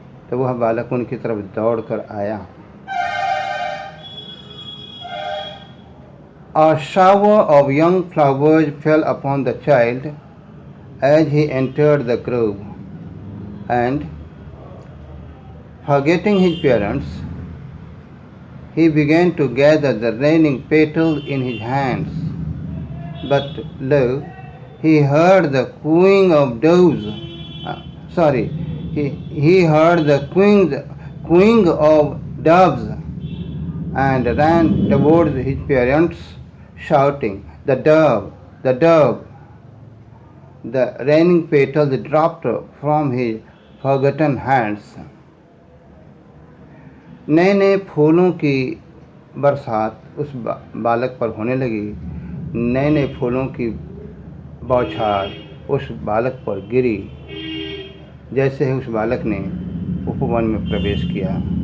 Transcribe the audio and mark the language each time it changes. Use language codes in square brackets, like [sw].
[hi] तो वह बालक उनकी तरफ दौड़ कर आया। [en] A shower of young flowers fell upon the child as he entered the grove, and forgetting his parents, he began to gather the raining petals in his hands. But lo, he heard the cooing of doves. He heard the cooing of doves and ran towards his parents, shouting, "The dove, the dove!" The raining petals dropped from his forgotten hands. [hi] नए नए फूलों की बरसात उस बालक पर होने लगी। नए नए फूलों की बौछार उस बालक पर गिरी जैसे ही उस बालक ने उपवन में प्रवेश किया।